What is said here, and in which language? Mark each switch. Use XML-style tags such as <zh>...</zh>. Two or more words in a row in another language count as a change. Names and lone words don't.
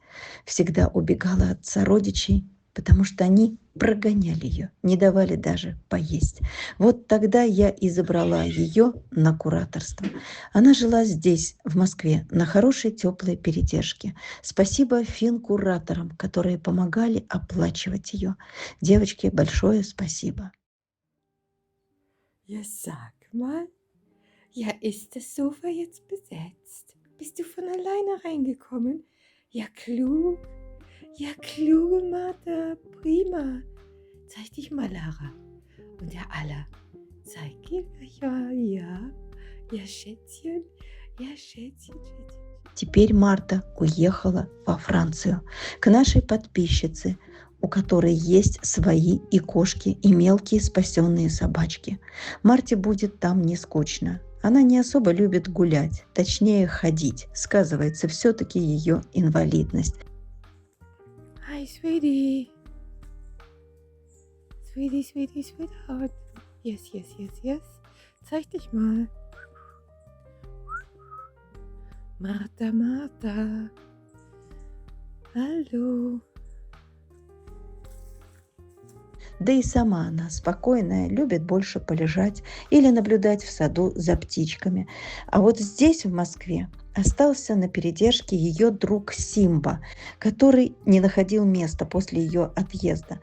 <ru>Всегда убегала от сородичей, потому что они прогоняли ее, не давали даже поесть. Вот тогда я и забрала ее на кураторство. Она жила здесь, в Москве, на хорошей теплой передержке. Спасибо финкураторам, которые помогали оплачивать ее. Девочке большое спасибо.</ru> <de>Ja, sag mal. Ja, ist das Sofa jetzt besetzt? Bist du von alleine reingekommen? Ja, klug. Ja, kluge Martha. Prima. Zeig dich mal, Lara. Und der Aller. Zeig ihn. Ja, ja. Ja, Schätzchen. Ja, Schätzchen, Schätzchen.</de> <ru>Теперь Марта уехала во Францию к нашей подписчице, у которой есть свои и кошки, и мелкие спасенные собачки. Марте будет там не скучно. Она не особо любит гулять, точнее ходить. Сказывается все-таки ее инвалидность.</ru> <en>Hi, Sweetie. Sweetie, Sweetie, Sweetheart. Yes, yes, yes, yes.</en> <de>Zeig dich mal. Martha, Martha. Hallo.</de> <ru>Да и сама она спокойная, любит больше полежать или наблюдать в саду за птичками. А вот здесь, в Москве, остался на передержке ее друг Симба, который не находил места после ее отъезда.</ru>